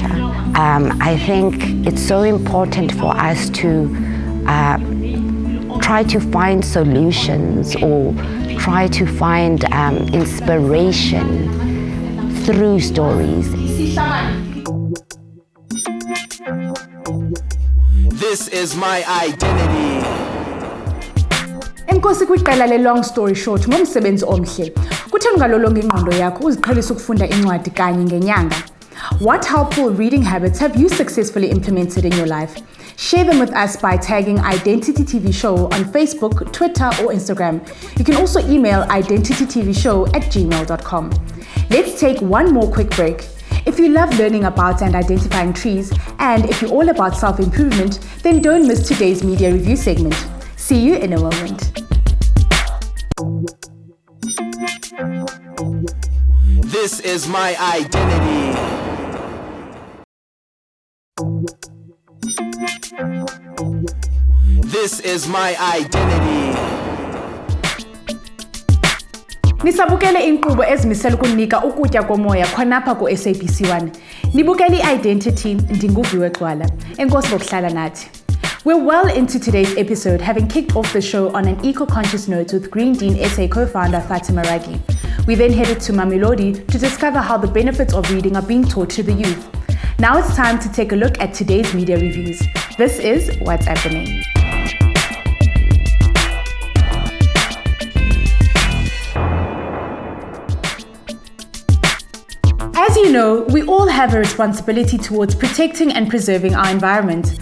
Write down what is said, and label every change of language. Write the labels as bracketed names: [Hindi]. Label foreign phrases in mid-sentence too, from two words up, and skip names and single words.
[English] I think it's so important for us to try to find solutions or try to find inspiration through stories. This is my identity. [Xhosa] Enkosi kwiqela le long story short ngomsebenzi omhle. Kutheni ngalolonga ingqondo yakho uziqhelisa ukufunda incwadi kanye ngenyanga? [English] What helpful reading habits have you successfully implemented in your life? Share them with us by tagging Identity TV Show on Facebook, Twitter, or Instagram. You can also email identitytvshow@gmail.com. Let's take one more quick break. If you love learning about and identifying trees, and if you're all about self-improvement, then don't miss today's media review segment. See you in a moment. This is my identity. This is my identity. [Xhosa] Nisabukele inkqubo ezimisela ukunika ukutya komoya khonapha ku SABC 1. Nibukele i-Identity, ndinguviwe Gcwala. Enkosi ngokuhlala nathi. [English] We're well into today's episode, having kicked off the show on an eco-conscious note with Green Dean SA co-founder Fatima Ragi. We then headed to Mamelodi to discover how the benefits of reading are being taught to the youth. Now it's time to take a look at today's media reviews. This is What's Happening. As you know, we all have a responsibility towards protecting and preserving our environment.